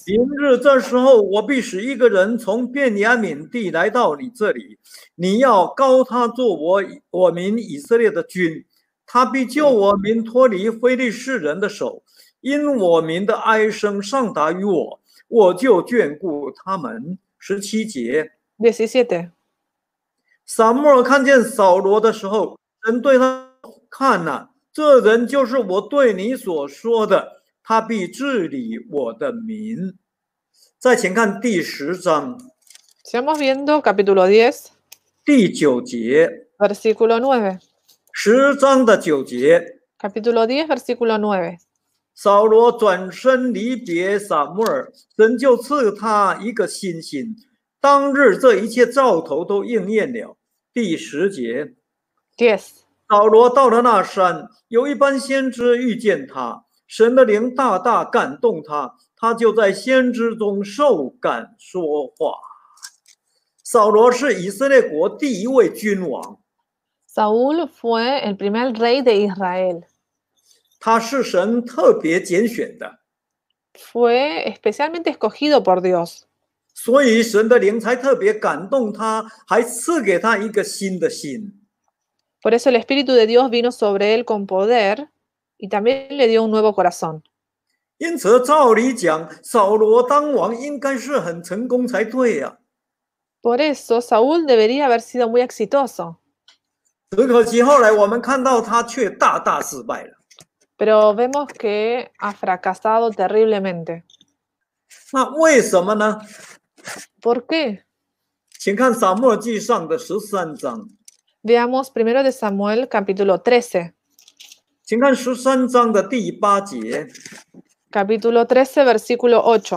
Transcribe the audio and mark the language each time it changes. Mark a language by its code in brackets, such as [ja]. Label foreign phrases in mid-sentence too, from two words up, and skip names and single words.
[zh] 明日这时候，我必使一个人从便雅悯地来到你这里，你要膏他做我民以色列的君，他必救我民脱离非利士人的手，因我民的哀声上达于我，我就眷顾他们。17节， 17. 撒母耳看见扫罗的时候，神对他看哪，这人就是我对你所说的。他必治理我的民。再请看第10章 [es] Sigamos viendo capítulo 10, [zh] 第9节 [es] versículo 9. [zh] ，10章的9节， [es] Capítulo 10, versículo 9. [zh] 扫罗转身离别撒母耳，神就赐他一个新心。当日这一切兆头都应验了。第10节， 10. 扫罗到了那山，有一班先知遇见他，神的灵大大感动他，他就在先知中受感说话。扫罗是以色列国第一位君王， [es] Saúl fue el primer rey de Israel. [zh] 他是神特别拣选的， [es] Fue especialmente escogido por Dios. [zh] 所以神的灵才特别感动他，还赐给他一个新的心。 [es] Por eso el Espíritu de Dios vino sobre él con poder y también le dio un nuevo corazón. [zh] 因此，照理讲，扫罗当王应该是很成功才对呀、 [es] Por eso Saúl debería haber sido muy exitoso. [zh] 只可惜后来我们看到他却大大失败了。 [es] Pero vemos que ha fracasado terriblemente. [zh] 那为什么呢？ [es] ¿Por qué? [zh] 请看撒母耳记上的13章， [es] Veamos 1 de Samuel capítulo 13. [zh] 请看13章的第8节， [es] Capítulo 13, versículo 8.